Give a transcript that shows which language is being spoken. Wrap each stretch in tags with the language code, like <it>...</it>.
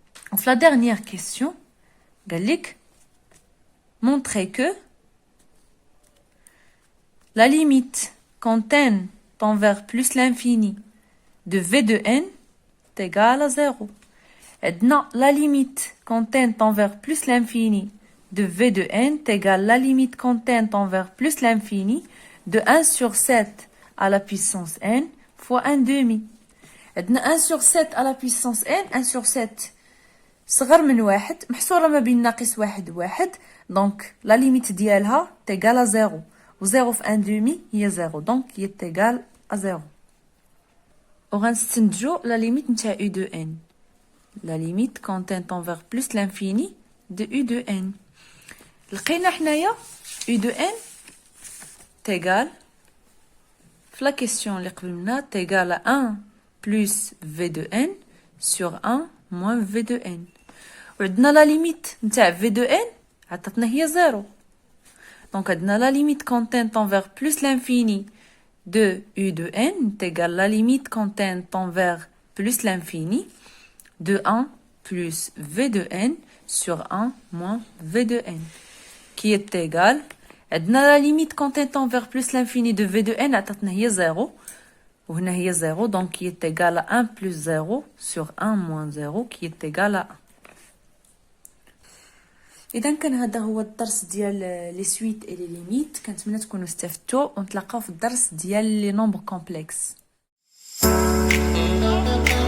<fr>Donc, la dernière question, Galik, montrer que la limite quand n tend vers plus l'infini de v de n est égale à 0. Et non, la limite quand n tend vers plus l'infini de v de n est égale à la limite quand n tend vers plus l'infini de 1 sur 7 à la puissance n fois 1 demi. Et 1 sur 7 à la puissance n, 1 sur 7</fr> <ar>صغر من واحد محصورة ما بين ناقص واحد وواحد. دونك لا ليميت ديالها تيغال ا 0 و 0 في 1 دومي هي 0 دونك هي تيغال ا 0. وغنستنتجو لا ليميت نتاع u de n.</ar> <fr>لا ليميت quand n tend vers plus l'infini de u de n.</fr> <ar>لقينا حنايا u de n تيغال في لا كيسيون اللي قبل منها تيغال ا</ar> <fr>1 plus v de n sur 1 moins v de n.</fr> <ar>وعندنا لا ليميت نتاع v de n عطاتنا هي 0. دونك عندنا لا ليميت</ar> <fr>quand n tend vers plus l'infini de u de n est égal la limite quand n tend vers plus l'infini de 1 plus v de n sur 1 moins v de n, qui est égal عندنا la limite quand n tend vers plus l'infini de v de n</fr> <ar>عطاتنا هي 0 وهنا هي 0</ar> <fr>donc qui est égal à 1 plus 0 sur 1 moins 0 qui est égal à 1.</fr> <ar>اذا كان هذا هو الدرس ديال</ar> <fr>لي سويت اي لي ليميت.</fr> <ar>كنتمنى تكونوا استفدتوا ونتلاقاو في الدرس ديال</ar> <fr>لي نومبر كومبلكس.</fr>